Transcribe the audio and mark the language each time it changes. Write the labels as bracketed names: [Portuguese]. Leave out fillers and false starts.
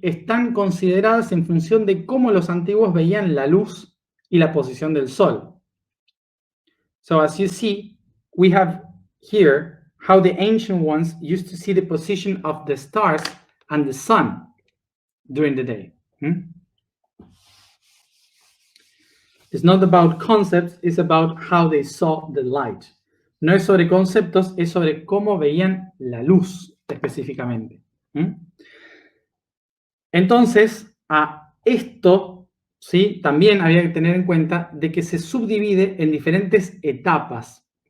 [Spanish] Están consideradas en función de cómo los antiguos veían la luz y la posición del sol. [English] So as you see, we have here how the ancient ones used to see the position of the stars and the sun during the day. It's not about concepts, it's about how they saw the light. [Spanish] No es sobre conceptos, es sobre cómo veían la luz específicamente. Entonces, a esto, ¿sí?, también había que tener en cuenta de que se subdivide en diferentes etapas.